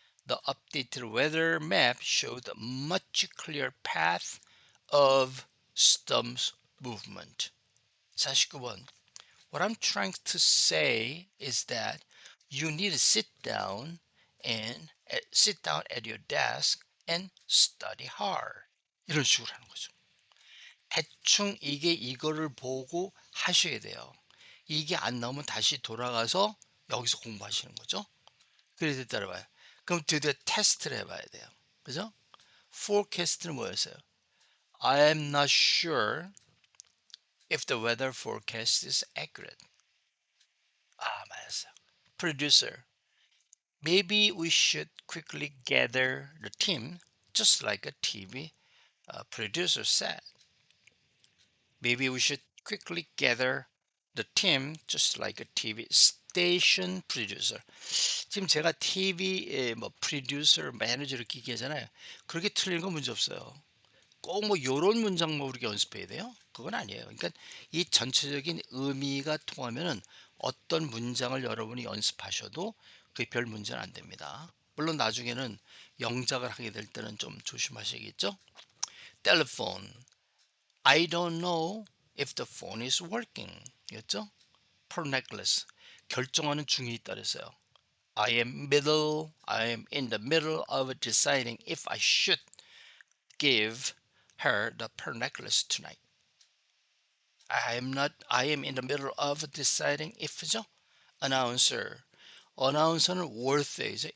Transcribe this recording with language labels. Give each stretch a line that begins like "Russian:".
English: The updated weather map showed a much clearer path of storm's movement. 49번 What I'm trying to say is that you need to sit down at your desk and study hard.
Korean: 이런 식으로 하는 거죠. 대충 이거를 보고 하셔야 돼요. 이게 안 나오면 다시 돌아가서 여기서 공부하시는 거죠. 그래서 따라봐요. 그럼 드디어 테스트를 해봐야 돼요. 그죠? forecast는 뭐였어요?
English: I am not sure if the weather forecast is accurate.
Korean: 맞았어요.
English: Producer, maybe we should quickly gather the team, just like a TV producer said. Maybe we should quickly gather the team, just like a TV station producer.
Korean: 지금 제가 TV에 뭐 프로듀서, 매니저 이렇게 얘기하잖아요. 그렇게 틀린 건 문제 없어요. 꼭 뭐 요런 문장만 우리가 연습해야 돼요? 그건 아니에요. 그러니까 이 전체적인 의미가 통하면은 어떤 문장을 여러분이 연습하셔도 그게 별 문제는 안 됩니다. 물론 나중에는 영작을 하게 될 때는 좀 조심하셔야겠죠?
English: Telephone. I don't know if the phone is working.
Korean: 였죠?
English: Pearl necklace.
Korean: 결정하는 중이 있다 그랬어요.
English: I am in the middle of deciding if I should give her the pearl necklace tonight. I am in the middle of deciding if죠.
Korean: Announcer는 worth이죠.